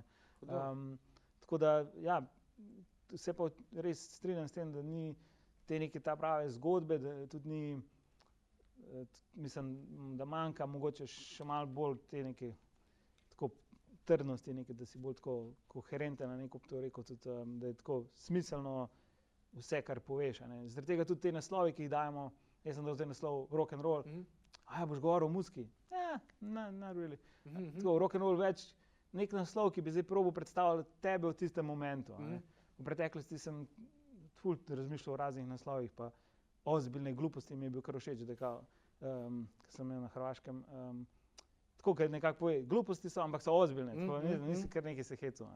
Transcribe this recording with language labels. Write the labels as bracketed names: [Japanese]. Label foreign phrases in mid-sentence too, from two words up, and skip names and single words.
[Slovenian] tako da, ja, se pa res strinjam s tem, da ni te neke ta prave zgodbe, da tudi ni, mislim, da manjka mogoče še malo bolj te neke tako trdnosti, neke, da si bolj tako koherenten, neko bi to rekel, tudi, da je tako smiselno vse, kar poveš. Zaradi tega tudi te naslovi, ki jih dajemo, jaz sem dal zdaj naslov [English] rock and roll, [Slovenian] boš govoril o muziki? Ja, [English] not really. [Slovenian] Tako, [English] rock and roll [Slovenian] več, nek naslov, ki bi zdaj probal predstavljati tebe v tistem momentu. V preteklosti sem ful razmišljal o raznih naslovih, pa [Croatian] ozbiljne gluposti [Slovenian] mi je bil kar všeč, da ko sem imel na Hrvaškem, tako, ker nekako pove, gluposti so, ampak so ozbiljne, tako, nisi kar nekaj se hecel.